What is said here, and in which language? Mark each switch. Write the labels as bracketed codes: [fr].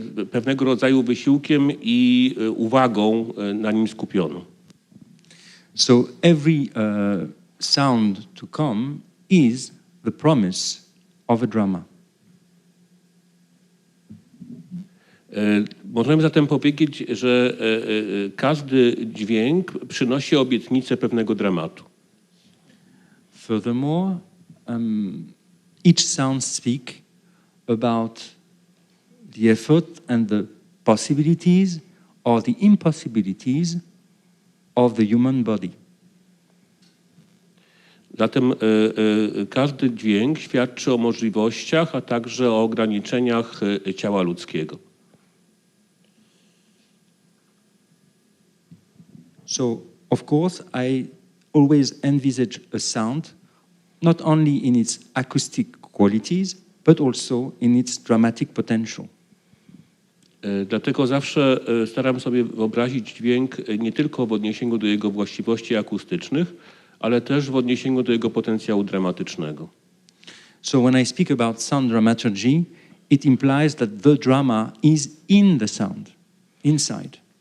[pl] Pewnego rodzaju wysiłkiem i uwagą na nim skupioną. [en] So every sound to come is the promise of a drama. [pl] Możemy zatem powiedzieć, że każdy dźwięk przynosi obietnicę pewnego dramatu. [en] Furthermore, each sound speaks about the effort and the possibilities or the impossibilities of the human body. [pl] Zatem każdy dźwięk świadczy o możliwościach, a także o ograniczeniach ciała ludzkiego. [en] So, of course, I always envisage a sound not only in its acoustic qualities, but also in its dramatic potential. [pl] Dlatego zawsze staram sobie wyobrazić dźwięk nie tylko w odniesieniu do jego właściwości akustycznych, ale też w odniesieniu do jego potencjału dramatycznego. [en] So when I speak about sound dramaturgy, it implies that the drama is in the sound, inside.